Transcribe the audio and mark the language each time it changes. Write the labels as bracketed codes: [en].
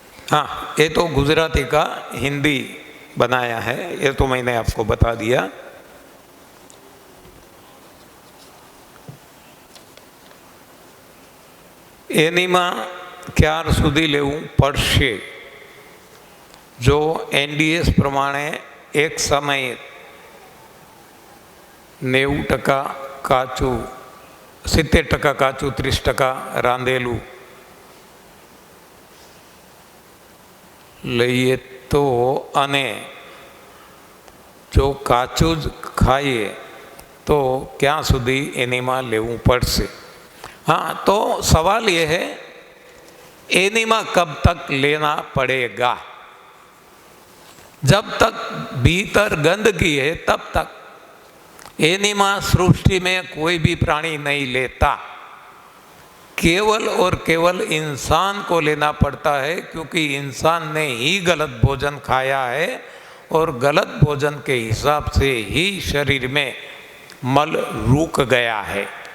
[hi] हाँ, ये तो गुजराती का हिंदी बनाया है, ये तो मैंने आपको बता दिया। [gu] એનીમાં ક્યાર સુધી લેવું પડશે? જો NDS પ્રમાણે એક સમયે 90% કાચું, 70% કાચું, 30% રાંધેલું લઈએ તો, અને જો કાચું જ ખાઈએ તો ક્યાં સુધી એનીમાં લેવું પડશે? [hi] हाँ, तो सवाल ये है, एनीमा कब तक लेना पड़ेगा? जब तक भीतर गंदगी है तब तक। एनीमा सृष्टि में कोई भी प्राणी नहीं लेता, केवल और केवल इंसान को लेना पड़ता है, क्योंकि इंसान ने ही गलत भोजन खाया है और गलत भोजन के हिसाब से ही शरीर में मल रुक गया है।